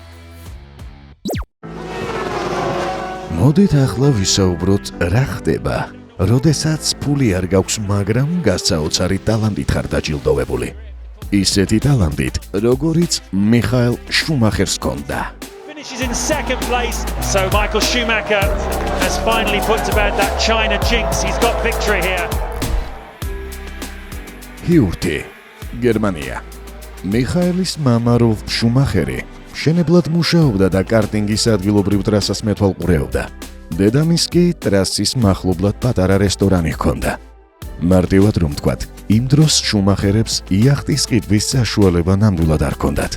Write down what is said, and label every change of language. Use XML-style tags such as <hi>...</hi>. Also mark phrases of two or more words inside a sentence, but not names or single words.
<ka>მოდით ახლა ვისაუბროთ რა ხდება, როდესაც ფული არ გაქვს, მაგრამ გასაოცარი ტალანტით ხარ დაჯილდოვებული. ისეთი ტალანტით, როგორიც მიხაელ შუმახერს ჰქონდა.</ka> <en>Finishes in second place, so Michael Schumacher has finally put to bed that China jinx. He's got victory here.</en> <ka>ჰიურტი, გერმანია. მიხაელის მამა როლფ შუმახერი მშენებლად მუშაობდა და კარტინგის ადგილობრივ ტრასას მეთვალყურეობდა. დედამის კი ტრასის მახლობლად პატარა რესტორანი ჰქონდა. მარტივად რომ ვთქვათ, იმ დროს შუმახერებს იახტის ყიდვის საშუალება ნამდვილად არ ჰქონდათ.</ka>